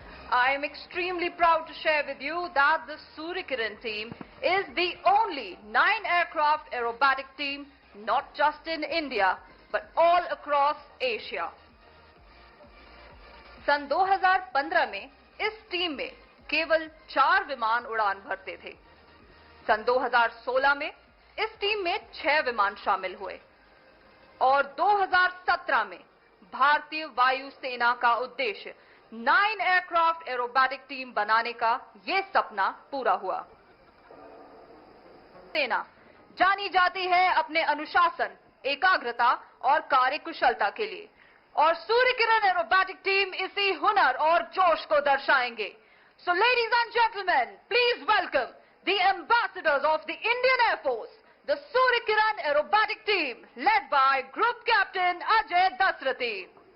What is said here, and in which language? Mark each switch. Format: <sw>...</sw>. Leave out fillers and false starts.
<en>I am extremely proud to share with you that the Su-30MKI team is the only 9 aircraft aerobatic team not just in India but all across Asia.</en> <hi>सन 2015 में इस team में केवल 4 विमान उड़ान भरते थे। सन 2016 में इस टीम में 6 विमान शामिल हुए और 2017 में भारतीय वायुसेना का उद्देश्य 9 एयरक्राफ्ट एरोबैटिक टीम बनाने का ये सपना पूरा हुआ। सेना जानी जाती है अपने अनुशासन, एकाग्रता और कार्यकुशलता के लिए, और सूर्य किरण एरोबैटिक टीम इसी हुनर और जोश को दर्शाएंगे।</hi> <en>So ladies and gentlemen, please welcome the ambassadors of the Indian Air Force, the Surya Kiran aerobatic team led by Group Captain Ajay Dasrathi.</en>